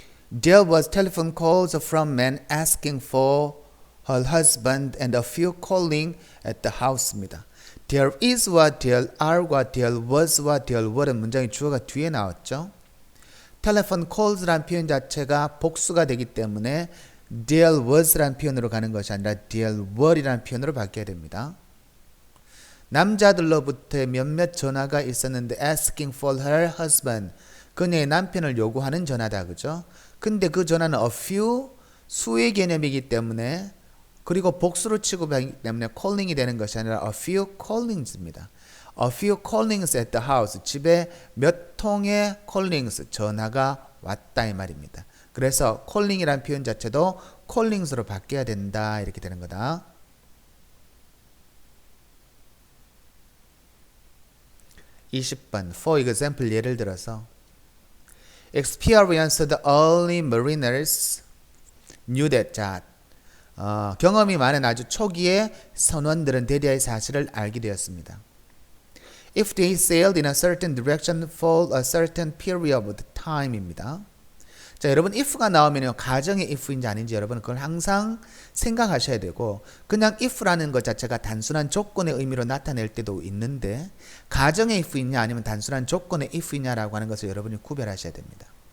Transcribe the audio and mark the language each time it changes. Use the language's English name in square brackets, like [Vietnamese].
[English] There was telephone calls from men asking for her husband and a few calling at the house [Korean] 입니다. There is와 there are과 there was와 there were는 문장의 주어가 뒤에 나왔죠. telephone calls란 표현 자체가 복수가 되기 때문에 there was란 표현으로 가는 것이 아니라 there were이라는 표현으로 바뀌어야 됩니다. 남자들로부터 몇몇 전화가 있었는데 [English] asking for her husband, [Korean] 그녀의 남편을 요구하는 전화다, 그죠? 근데 그 전화는 a few, 수의 개념이기 때문에, 그리고 복수로 취급하기 때문에 calling이 되는 것이 아니라 a few callings입니다. [English] A few callings at the house, [Korean] 집에 몇 통의 callings, 전화가 왔다 이 말입니다. 그래서 calling이라는 표현 자체도 callings로 바뀌어야 된다 이렇게 되는 거다. 20번. [English] For example, [Korean] 예를 들어서 [English] experienced early mariners knew that. [Korean] 자, 경험이 많은 아주 초기의 선원들은 대대의 사실을 알게 되었습니다. [English] If they sailed in a certain direction for a certain period of time [Korean] 입니다. 자, 여러분 if가 나오면요, 가정의 if인지 아닌지 여러분 그걸 항상 생각하셔야 되고, 그냥 if라는 것 자체가 단순한 조건의 의미로 나타낼 때도 있는데 가정의 if이냐 아니면 단순한 조건의 if이냐라고 하는 것을 여러분이 구별하셔야 됩니다.